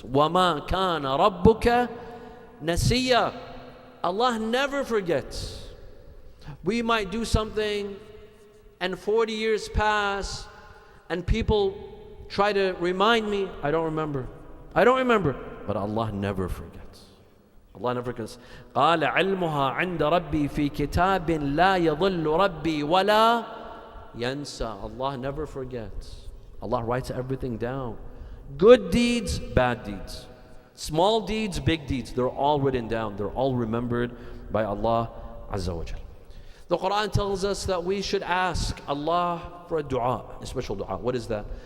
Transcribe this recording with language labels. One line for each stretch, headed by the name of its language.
Arabic: وَمَا كَانَ رَبُّكَ نَسِيًّا.
English: Allah never forgets. We might do something and 40 years pass and people try to remind me, I don't remember. But Allah never forgets. Allah never forgets.
Arabic: قال علمها عند ربي في كتاب لا يضل ربي ولا ينسى.
English: Allah never forgets. Allah writes everything down. Good deeds, bad deeds. Small deeds, big deeds. They're all written down. They're all remembered by Allah Azza wa Jal. The Quran tells us that we should ask Allah for a dua, a special dua. What is that?